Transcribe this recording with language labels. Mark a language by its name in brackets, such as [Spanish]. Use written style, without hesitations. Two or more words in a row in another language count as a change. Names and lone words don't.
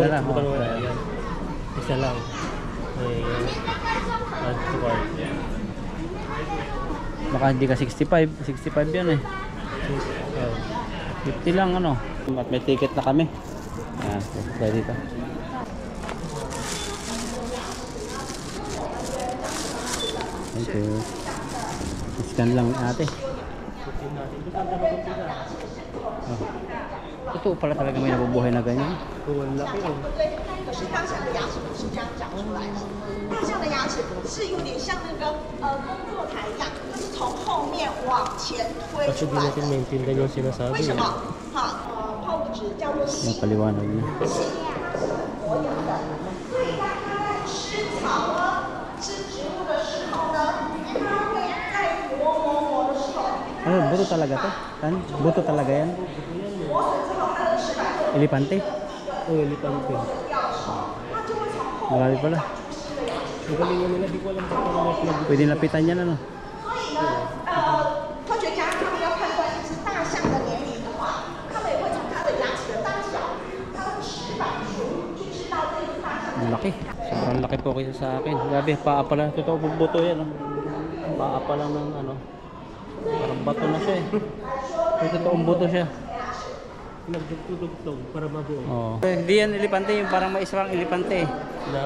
[Filipino] Isa na lang. Ayan. Isa lang. Ayan. [English] Add to cart. [Filipino] Baka hindi ka 65 yan eh. 50 lang At may ticket na kami. Ayan, tayo dito. [English] Thank you. [Filipino] Scan lang ate. Oh. Totoo pala talaga may nabubuhay na ganyan. Wala kayo. [Chinese] 可是当下的牙齿不是这样长出来的，大象的牙齿是有点像那个工作台一样，它是从后面往前推 [Filipino] Kasi [Chinese] 出 [Filipino] di [Chinese] 来 [Filipino] natin [Chinese] 的。 [Filipino] maintindihan yung sinasabi. [Chinese] 为什么？哈，泡的纸叫做 [Filipino] Yung [Chinese] 细 [Filipino] paliwanag niya. [Chinese] 所有的。对，它在吃草呢，吃植物的时候呢，它会在磨的时候， [Filipino] Ano, buto talaga to? Tan? Buto talaga yan? [Chinese] 磨损之后它的齿板就 [Filipino] Elepante? Oo, elipante. [Chinese] 它就会从后 [Filipino] Marami pala. Ang galingan nila, di ko alam kung ano yung pinag- Pwede lapitan yan ano? [Chinese] 所以呢，科学家他们要判断一只大象的年龄的话，他们也会从它的牙齿的大小、它的齿板数去知道这只大象的 [Filipino] Ang laki. Sobrang laki po kaysa sa akin. Grabe, paa pala. Totoo pong buto yan. Oh. Paa pa lang ng ano. Parang bato na siya eh. May totoong buto siya. Nagdugtog-dugtog para mabuo. Oo. Hindi yan elepante. Yung parang may isang elepante eh. Na